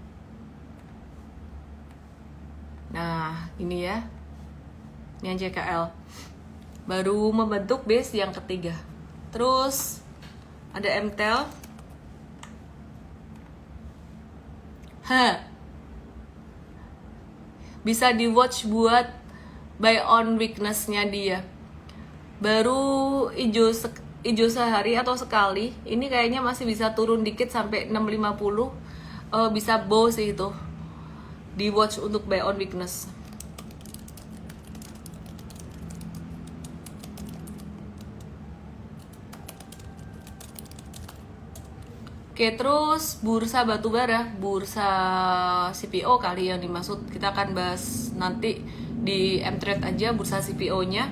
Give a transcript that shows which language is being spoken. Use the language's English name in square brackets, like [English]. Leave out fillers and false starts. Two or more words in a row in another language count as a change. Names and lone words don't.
[Indonesian] Nah, ini ya. Ini NCKL. Baru membentuk base yang ketiga. Terus ada MTEL. Bisa di watch buat [English] buy on weakness- [Indonesian] nya dia. Baru hijau sehari atau sekali. Ini kayaknya masih bisa turun dikit sampai 650. Bisa bow sih itu. Di watch untuk [English] buy on weakness. [Indonesian] Oke, terus bursa batubara, bursa CPO kali yang dimaksud. Kita akan bahas nanti di M-Trade aja bursa CPO-nya.